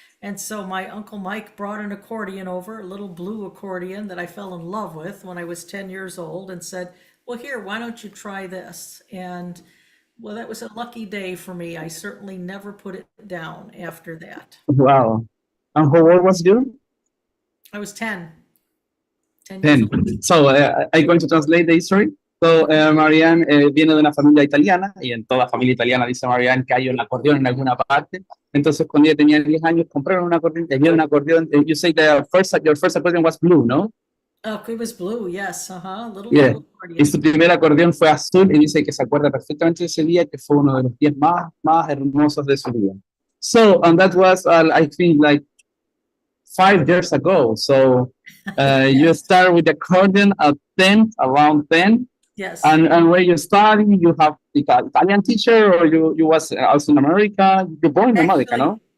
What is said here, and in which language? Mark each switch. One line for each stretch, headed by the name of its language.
English: And so my Uncle Mike brought an accordion over, a little blue accordion that I fell in love with when I was 10 years old, and said, well, here, why don't you try this? And well, that was a lucky day for me. I certainly never put it down after that. Wow. And how old was you? I was 10. 10 years old. 10. So I'm going to translate the history.
Spanish: So Marianne viene de una familia italiana, y en toda familia italiana dice Marianne que hay un acordeón en alguna parte. Entonces cuando ella tenía 10 años compraron un acordeón, tenía un acordeón.
English: You say your first accordion was blue, no? Oh, it was blue, yes, little Yeah. blue accordion.
Spanish: Y su primer acordeón fue azul, y dice que se acuerda perfectamente de ese día, que fue uno de los días más hermosos de su vida.
English: So, and that was, I think, like 5 years ago. So, you start with accordion at 10, around 10. Yes. And where you study, you have the Italian teacher, or you was also in America? You're born in America, no?